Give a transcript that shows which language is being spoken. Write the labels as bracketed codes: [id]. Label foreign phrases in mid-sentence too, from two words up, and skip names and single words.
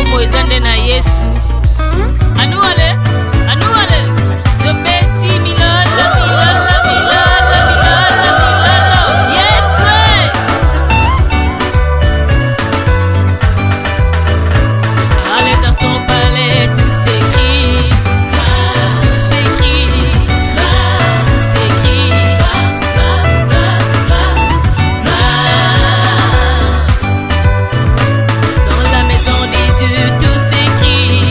[ln] Ezande na Yesu. Anuale, anuale. [fr] Le petit milala, milala, milala, milala, milala. Yes, ouais. Allez dans son palais, tout s'écrit. Tout s'écrit. Tout s'écrit. Dans la maison des dieux, tout s'écrit.